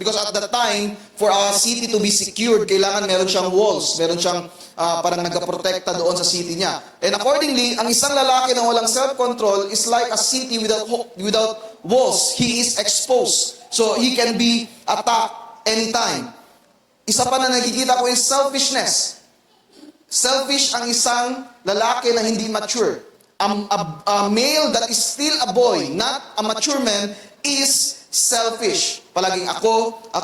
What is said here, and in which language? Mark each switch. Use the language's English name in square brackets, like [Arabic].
[English] Because at that time, for a city to be secured, [Filipino] kailangan meron siyang walls. Meron siyang parang nagaprotekta doon sa city niya. [English] And accordingly, [Filipino] ang isang lalaki na walang [English] self-control is like a city without walls. He is exposed. So he can be attacked anytime. [Filipino] Isa pa na nakikita ko [English] is selfishness. [Filipino] Selfish ang isang lalaki na hindi mature. [English] A male that is still a boy, not a mature man, is selfish. [Filipino] Palaging ako.